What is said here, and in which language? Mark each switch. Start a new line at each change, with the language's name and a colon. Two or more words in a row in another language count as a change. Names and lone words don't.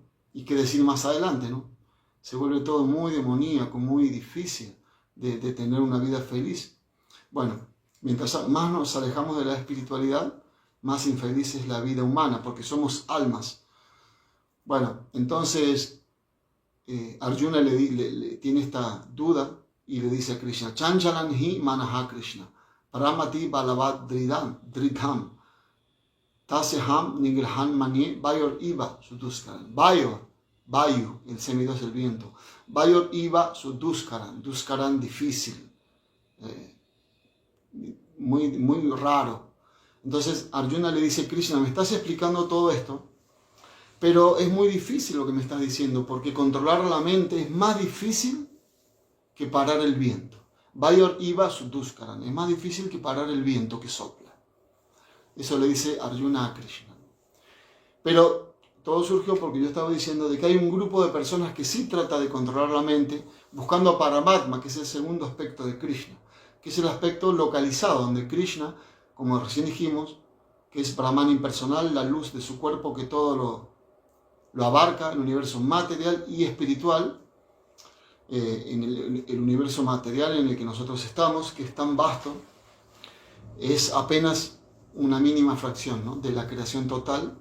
Spanish: Y qué decir más adelante, ¿no? Se vuelve todo muy demoníaco, muy difícil de tener una vida feliz. Bueno, mientras más nos alejamos de la espiritualidad, más infeliz es la vida humana, porque somos almas. Bueno, entonces Arjuna tiene esta duda y le dice a Krishna,
Sanskrit: चञ्चलं हि मनः कृष्ण प्रमाथि बलवद् दृढम् तस्याहं निग्रहं मन्ये वायोर् इव सुदुष्करम्.
Spanish: Vayu, el semidios es el viento.
Sanskrit: वायोर् इव दुष्करम्
Spanish: difícil, muy raro. Entonces Arjuna le dice, Krishna, me estás explicando todo esto, pero es muy difícil lo que me estás diciendo, porque controlar la mente es más difícil que parar el viento.
Sanskrit: वायोर् इव सुदुष्करम्,
Spanish: es más difícil que parar el viento que sopla. Eso le dice Arjuna a Krishna. Pero todo surgió porque yo estaba diciendo de que hay un grupo de personas que sí trata de controlar la mente, buscando a Paramatma, que es el segundo aspecto de Krishna, que es el aspecto localizado, donde Krishna, como recién dijimos, que es Brahman impersonal, la luz de su cuerpo que todo lo abarca, el universo material y espiritual, en el universo material en el que nosotros estamos, que es tan vasto, es apenas una mínima fracción, ¿no?, de la creación total.